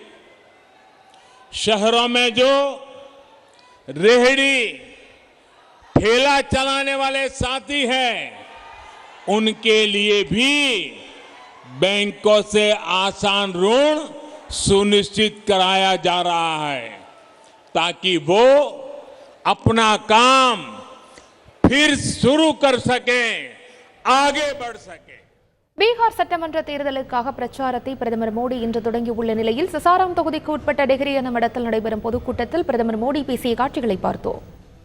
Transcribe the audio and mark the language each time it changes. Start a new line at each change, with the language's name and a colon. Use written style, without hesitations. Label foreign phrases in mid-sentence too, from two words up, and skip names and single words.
Hindi: शहरों में जो रेहड़ी ठेला चलाने वाले साथी हैं, उनके लिए भी बैंकों से आसान ऋण सुनिश्चित कराया जा रहा है ताकि वो अपना काम फिर शुरू कर सके, आगे बढ़ सके।
Tamil: பீகார் சட்டமன்ற தேர்தலுக்காக பிரச்சாரத்தை பிரதமர் மோடி இன்று தொடங்கியுள்ள நிலையில் சசாராம் தொகுதிக்கு உட்பட்ட டெஹ்ரி எனும் இடத்தில் நடைபெறும் பொதுக்கூட்டத்தில் பிரதமர் மோடி பேசிய காட்சிகளை பார்த்தோம்.